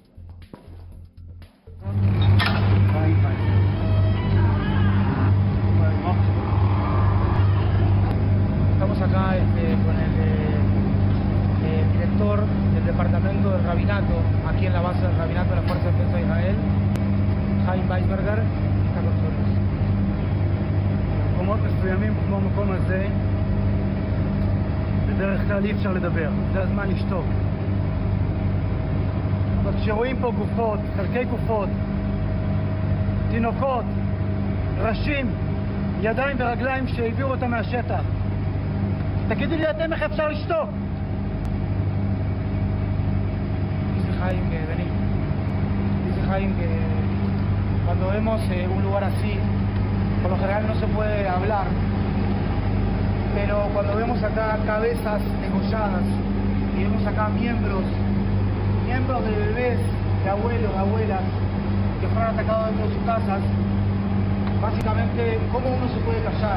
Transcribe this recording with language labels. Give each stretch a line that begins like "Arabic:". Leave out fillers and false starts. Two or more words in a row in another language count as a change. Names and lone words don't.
Spanish: Estamos acá con el director del departamento del Rabinato, aquí en la base del Rabinato de la Fuerza de Defensa de Israel, Chaim Weisberger, está con nosotros.
Hebrew: במקומות מסוימים כמו המקום הזה, בדרך כלל אי אפשר לדבר, זה הזמן לשתוק. אבל כשרואים פה גופות, חלקי גופות, תינוקות, ראשים, ידיים ורגליים שהביאו אותם מהשטח, תגידו לי אתם איך אפשר לשתוק?
Spanish: Dice Jaime que vení. Dice Jaime que cuando vemos un lugar así, por lo general no se puede hablar, pero cuando vemos acá cabezas degolladas y vemos acá miembros de bebés, de abuelos, de abuelas que fueron atacados dentro de sus casas, básicamente, ¿cómo uno se puede callar?